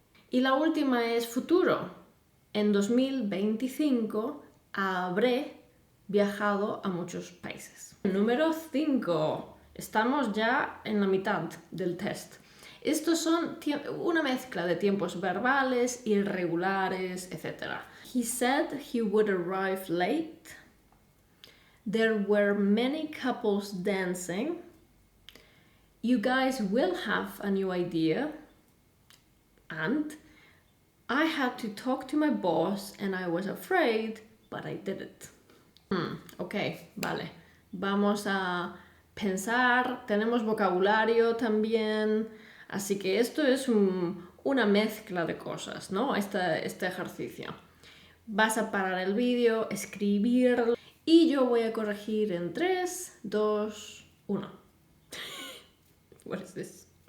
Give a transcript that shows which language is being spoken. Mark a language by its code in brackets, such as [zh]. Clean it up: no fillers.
[es] Y la última es futuro. En 2025 habré viajado a muchos países. Número 5. Estamos ya en la mitad del test. Estos son una mezcla de tiempos verbales, irregulares, etc. [en] He said he would arrive late. There were many couples dancing. You guys will have a new idea. And I had to talk to my boss and I was afraid, but I did it. [es] Ok, vale. Vamos a pensar, tenemos vocabulario también, así que esto es una mezcla de cosas, ¿no? Este ejercicio. Vas a parar el vídeo, escribir y yo voy a corregir en 3, 2, 1. [en] What is this?